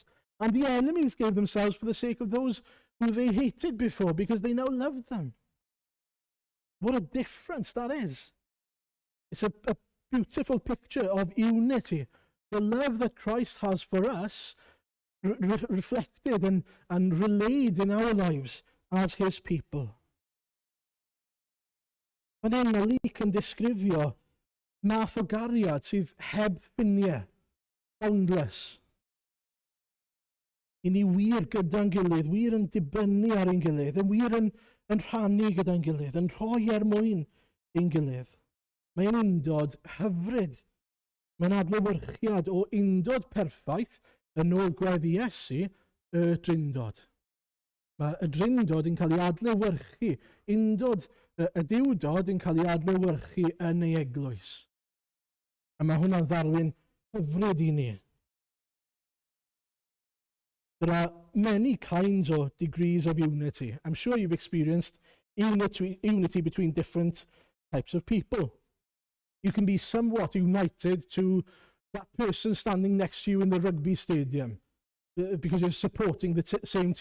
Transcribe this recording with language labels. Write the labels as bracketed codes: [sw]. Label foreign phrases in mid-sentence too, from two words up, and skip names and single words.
[en] And the enemies gave themselves for the sake of those who they hated before, because they now loved them. What a difference that is. It's a beautiful picture of unity. The love that Christ has for us reflected and relayed in our lives as his people. [cy] Fan hyn mae Luc yn disgrifio math o gariad sydd heb ffiniau, boundless. I ni wir gyda'n gilydd, wir yn dibynnu ar ein gilydd, yn wir yn rhannu gyda'n gilydd, yn rhoi mwyn ein gilydd. Mae'n undod hyfryd. Mae'n adlewyrchiad o undod perffaith yn ôl gweddi Iesu, y drindod. Mae y drindod yn cael ei adlewyrchu, y diwdod yn cael ei adlewyrchu yn ei eglwys. A mae hwnna'n ddarlun hyfryd i ni. [en] There are many kinds of degrees of unity. I'm sure you've experienced unity between different types of people. You can be somewhat united to that person standing next to you in the rugby stadium because you're supporting the same team.